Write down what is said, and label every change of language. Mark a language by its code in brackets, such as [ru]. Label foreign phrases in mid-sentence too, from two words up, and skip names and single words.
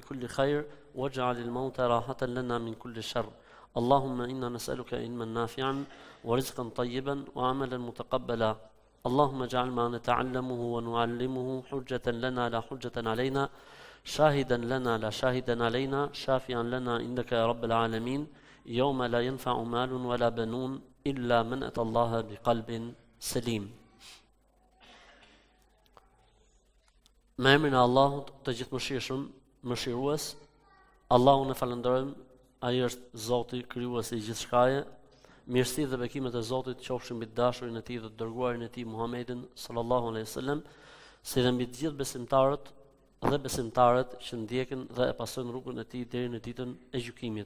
[ar] كل خير واجعل الموت راحة لنا من كل شر اللهم إنا نسألك علما نافعا ورزقا طيبا وعملا متقبلا اللهم اجعل ما نتعلمه ونعلمه حجة لنا لا حجة علينا شاهدا لنا لا شاهدا علينا شافعا لنا عندك يا رب العالمين يوم لا ينفع مال ولا بنون إلا من أتى الله بقلب سليم. [sq] Me emrin e Allahut të gjithëmëshirshëm, mëshirues, Allahun e falenderojmë, ai është Zoti krijuesi i gjithçkaje. Mirësi dhe bekimet e Zotit qofshin mbi dashurin e Tij dhe të dërguarin e Tij Muhammedin [ar] صلى الله عليه وسلم, [sq] si dhe mbi të gjithë besimtarët dhe besimtarët që ndjekin dhe e pasojnë rrugën e Tij deri në ditën e gjykimit.